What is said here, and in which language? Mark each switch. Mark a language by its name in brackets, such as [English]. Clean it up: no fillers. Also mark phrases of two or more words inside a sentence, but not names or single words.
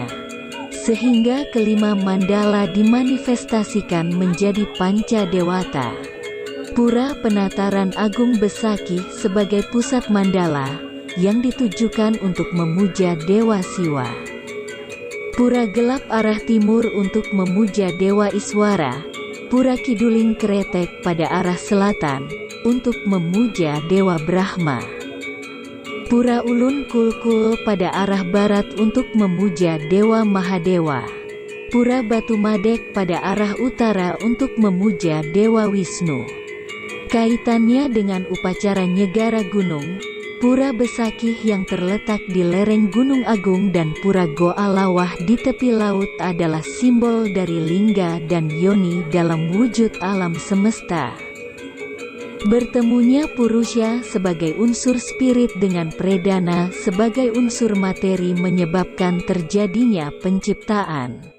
[Indonesian] Sehingga kelima mandala dimanifestasikan menjadi Panca Dewata. Pura Penataran Agung Besakih sebagai pusat mandala, yang ditujukan untuk memuja Dewa Siwa. Pura Gelap arah timur untuk memuja Dewa Iswara. Pura Kiduling Kretek pada arah selatan, untuk memuja Dewa Brahma. Pura Ulun Kulkul pada arah barat untuk memuja Dewa Mahadewa. Pura Batu Madek pada arah utara untuk memuja Dewa Wisnu. Kaitannya dengan upacara nyegara gunung, Pura Besakih yang terletak di lereng Gunung Agung dan Pura Goa Lawah di tepi laut adalah simbol dari lingga dan yoni dalam wujud alam semesta. Bertemunya Purusha sebagai unsur spirit dengan Predana sebagai unsur materi menyebabkan terjadinya penciptaan.